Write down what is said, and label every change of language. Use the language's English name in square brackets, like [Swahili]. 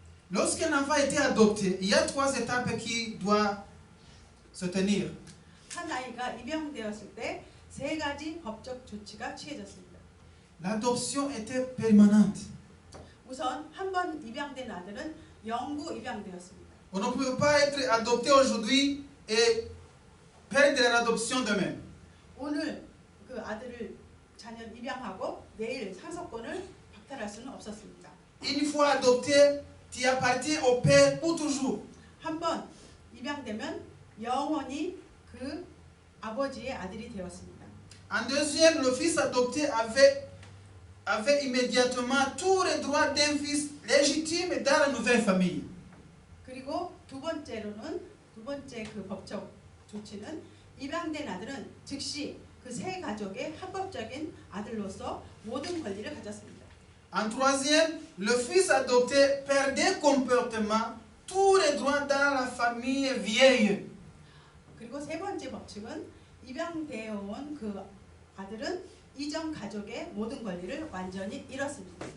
[French] Lorsqu'un enfant était adopté, il y a trois étapes qui doivent se tenir. [Korean] 한 아이가 입양되었을 때 세 가지 법적 조치가 취해졌습니다. [French] L'adoption était permanente. [Korean] 우선 한 번 입양된 아들은 영구 입양되었습니다. [French] On ne peut pas être adopté aujourd'hui et perdre l'adoption demain. [Korean] 오늘 그 자녀를 입양하고 내일 상속권을 박탈할 수는 없었습니다. [French] Une fois adopté, tu appartiens au père pour toujours. [Korean] 한 번 입양되면 영원히 그 아버지의 아들이 되었습니다. [French] En deuxième, le fils adopté avait immédiatement tous les droits d'un fils légitime dans la nouvelle famille. [Korean] 그리고 두 번째 그 법적 조치는 입양된 아들은 즉시 그 새 가족의 합법적인 아들로서 모든 권리를 가졌습니다. [French] En troisième, le fils adopté perdait complètement tous les droits dans la famille vieille. [Korean] 그리고 세 번째 법칙은 입양되어 온 그 아들은 이전 가족의 모든 권리를 완전히 잃었습니다.